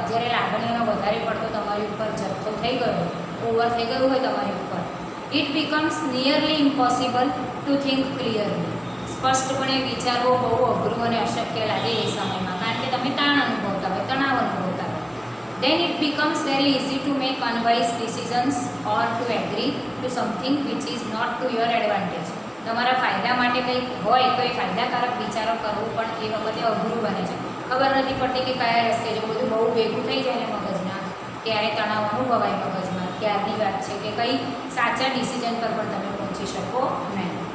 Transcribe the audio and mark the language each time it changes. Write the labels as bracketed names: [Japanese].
[Gujarati] જ્યારે લાગણીઓનો વધારે પડતો તમારી ઉપર જથ્થો થઈ ગયો, ઓવર થઈ ગયું હોય તમારી ઉપર, [English] It becomes nearly impossible to think clearly. [Gujarati] સ્પષ્ટપણે વિચારવો બહુ અઘરું અને અશક્ય લાગે એ સમયમાં, કારણ કે તમે તાણ અનુભવતા હોય, તણાવ અનુભવતા હોય. [English] then it becomes very easy to make unwise decisions or to agree to something which is not to your advantage. [Gujarati] તમારા ફાયદા માટે કંઈક હોય તો એ ફાયદાકારક વિચારો કરવું પણ એ વખતે અઘરું બને છે. ખબર નથી પડતી કે કયા રસ્તે જો બધું બહુ ભેગું થઈ જાય ને મગજના, ત્યારે તણાવ અનુભવાય મગજમાં, ત્યારની વાત છે કે કંઈ સાચા ડિસિઝન પર પણ તમે પહોંચી શકો નહીં.